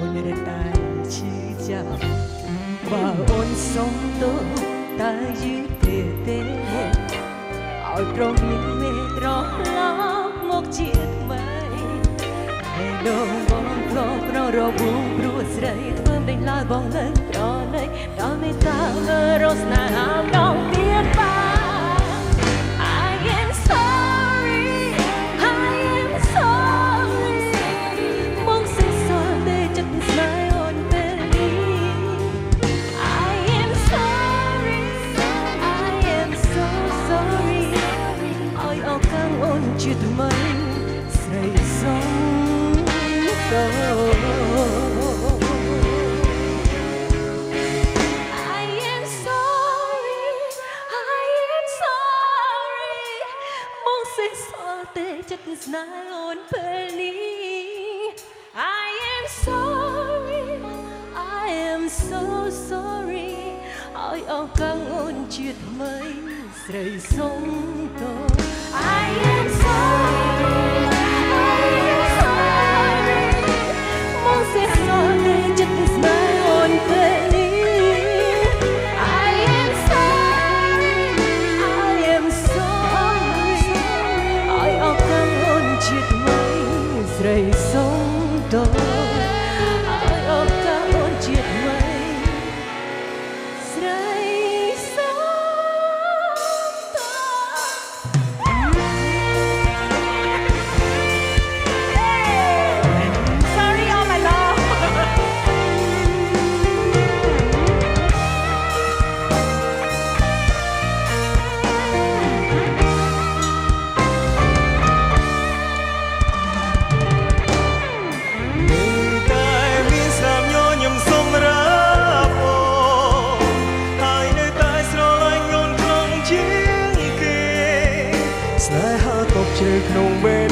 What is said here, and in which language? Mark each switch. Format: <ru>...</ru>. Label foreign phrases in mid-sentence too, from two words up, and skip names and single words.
<km>នរត់តែឈឺចាប់បើអូនសុំទោសតើយឺតទេឲ្យប្រមានមេត្រឡប់មក ជាថ្មីហើយនោះបងធ្លាប់ប្ររពូព្រោះស្រីធ្វើមិនឡើយបង នៅប្រណីដល់មេត្តាលើរស់ស្នេហាដល់ទៀតបា</km> <en>I am sorry I am sorry</en> <km>មកសិសល់តែចិត្តស្នេហ៍អូនពេលនេះ</km> <en>I am sorry I am so sorry</en> <km>ឲ្យឱកាសអូនជាថ្មីស្រីសុំទោស</km> <en>I am sorry I am sorry</en> <km>មកសេសសល់តែចិត្តស្នេហ៍អូនពេលនេះ</km> <en>I am sorry I am so sorry</en> <km>ឲ្យឱកាសអូនជាថ្មីស្រីសុំទោស I</km> <en>am sorry I am sorry</en> <km>មកសេសសល់តែចិត្ត ស្នេហ៍អូនពេលនេះ</km> <en>I am sorry I am sorry</en> <km>ឲ្យឱកាសអូនជាថ្មីស្រីសុំទោសឲ្យឱកាសអូនជាថ្មីស្រីសុំទោស</km> <en>Sorry all my love</en> <km>តែមានស្នាមញញឹមសម្រាប់អូហើយនៅតែស្រឡាញ់អូនខ្លាំងជាងគេស្នេហាកប់ជ្រៅក្នុងបេះ</km>